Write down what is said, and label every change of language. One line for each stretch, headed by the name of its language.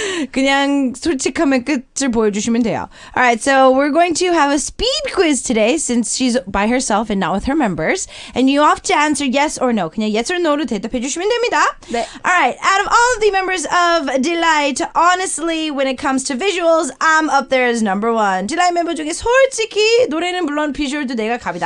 Korean: 그냥 솔직하면 끝을 보여주시면 돼요.
English: Alright, so we're going to have a speed quiz today since she's by herself and not with her members. And you have to answer yes or no.
Korean: 그냥 yes or no 로 대답해 주시면 됩니다. 네.
English: Alright, out of all of the members of Delight, honestly, when it comes to visuals, I'm up there as number one.
Korean: Delight 멤버 중에 솔직히 노래는 물론 비주얼도 내가 갑이다.